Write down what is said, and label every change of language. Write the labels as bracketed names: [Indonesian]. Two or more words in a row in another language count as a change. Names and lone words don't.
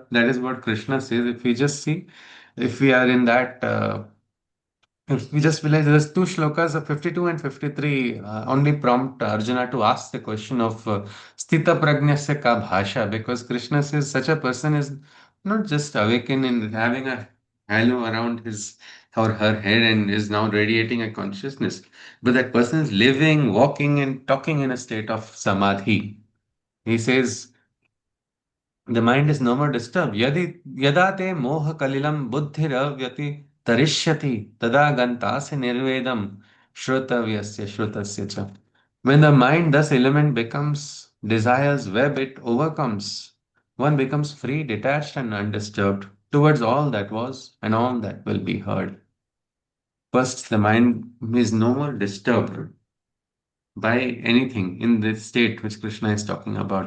[English] That is what Krishna says. If we just see, if we are in that, if we just realize there's two shlokas of 52 and 53 only prompt Arjuna to ask the question of [Sanskrit] स्थित प्रज्ञस्य का भाषा, [English] because Krishna says such a person is not just awakened in having a halo around his or her head and is now radiating a consciousness, but that person is living, walking, and talking in a state of samadhi. He says, the mind is no more disturbed. [Sanskrit] यदा ते मोह कलिलं बुद्धिर्व्यति तरिष्यति तदा गन्तासि निर्वेदं श्रोतव्यस्य श्रुतस्य च. [English] When the mind, thus element, becomes desire's web, it overcomes. One becomes free, detached, and undisturbed towards all that was and all that will be heard. First, the mind is no more disturbed by anything in this state which Krishna is talking about.